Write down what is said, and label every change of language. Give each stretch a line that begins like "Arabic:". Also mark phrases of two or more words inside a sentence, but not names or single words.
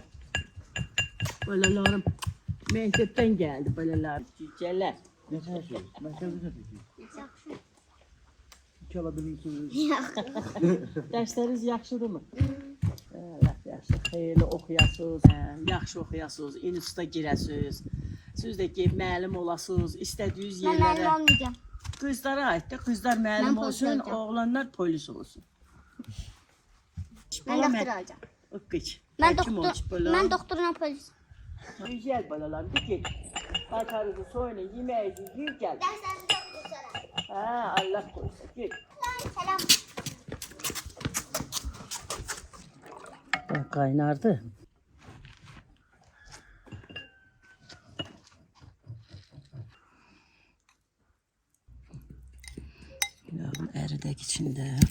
Azerbaijani: Balalarim.
Turkish: Mektepten geldi balalarim. Cüceler. Ne çalışıyor?
Azerbaijani: Məktəbdə nə çəkir? Yaxşı.
Turkish: İki alabilirsiniz.
Azerbaijani: Yox. Dersleriniz yaxşıdırmı? Allah yaxşı. Xeyirli oxuyasınız. Yaxşı oxuyasınız. İnstituta girəsiniz. Siz də ki, müəllim olasınız. İstədiyiniz Mən müəllim yerlərə. olmayacağım. Qızlara aid də qızlar müəllim Mən polis olsun, olacağım. oğlanlar polis olsun. Mən doktor olacağım. Ökküç. Mən doktorla polis.
Turkish: Güzel balalar. Bir git. Batarızı soyun, yemeğinizi yiyin gel.
Azerbaijani: Dərslərinizi oxuyacağam.
Turkish: Ha, Allah korusun. Git. Selam. Bak kaynardı. Yavrum eridek içinde.